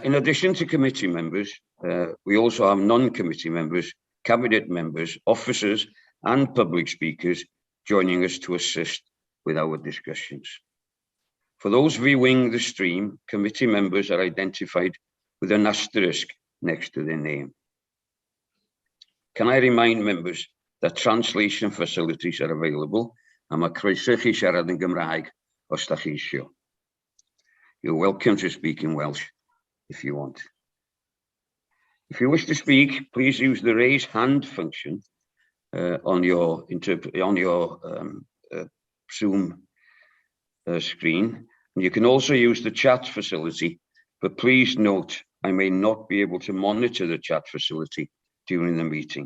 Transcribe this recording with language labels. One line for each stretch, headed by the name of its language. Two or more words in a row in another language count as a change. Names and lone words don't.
English: In addition to committee members, we also have non-committee members, cabinet members, officers and public speakers joining us to assist with our discussions. For those viewing the stream, committee members are identified with an asterisk next to their name. Can I remind members that translation facilities are available
Welsh: a mae croeso I chi siarad yn Gymraeg os da chi isio.
English: You're welcome to speak in Welsh if you want. If you wish to speak, please use the raise hand function on your Zoom screen. And you can also use the chat facility, but please note I may not be able to monitor the chat facility during the meeting.